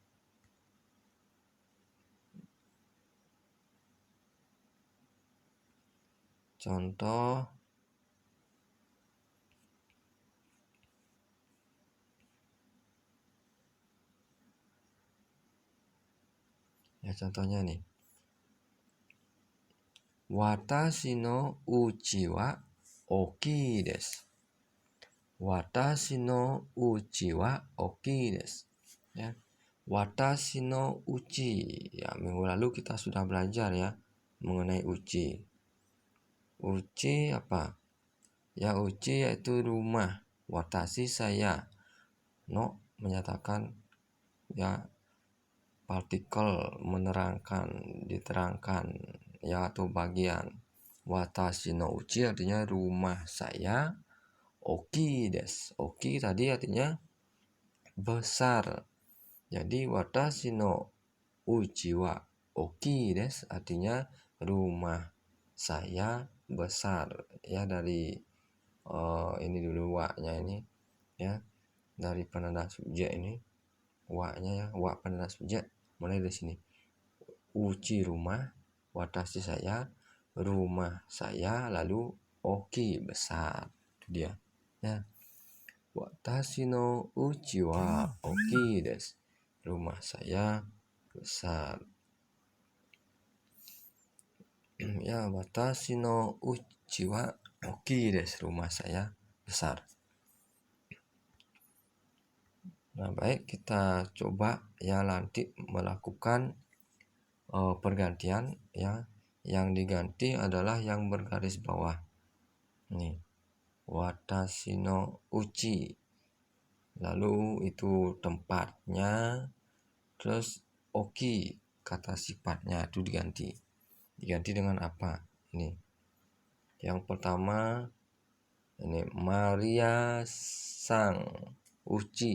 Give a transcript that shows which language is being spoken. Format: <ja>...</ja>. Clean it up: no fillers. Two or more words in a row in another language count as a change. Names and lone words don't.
<id>Contoh ya, contohnya nih.</id> <ja>私の家は大きいです. 私の家は大きいです.</ja> <id>Ya.</id> <ja>私の家.</ja> <id>Ya, minggu lalu kita sudah belajar ya mengenai uchi. Uchi apa? Ya, uchi yaitu rumah. Watashi saya. No menyatakan ya partikel, menerangkan, diterangkan ya, atau bagian.</id> <ja>私の家</ja> <id>artinya rumah saya.</id> <ja>大きいです.</ja> <id>Oki tadi artinya besar. Jadi</id> <ja>私の家は大きいです</ja> <id>artinya rumah saya besar. Ya, dari ini dulu wa-nya ini ya, dari penanda subjek ini wa-nya ya, wa penanda subjek mulai dari sini. Uchi rumah, watashi saya, rumah saya, lalu oki besar. Itu dia. Ya.</id> <ja>私の家は大きいです.</ja> <id>Rumah saya besar. Ya,</id> <ja>私の家は大きいです.</ja> <id>Rumah saya besar. Nah, baik, kita coba ya nanti melakukan pergantian ya. Yang diganti adalah yang bergaris bawah. Nih.</id> <ja>私の家.</ja> <id>Lalu itu tempatnya. Terus oki, kata sifatnya itu diganti. Diganti dengan apa? Ini. Yang pertama ini Maria sang uchi.</id>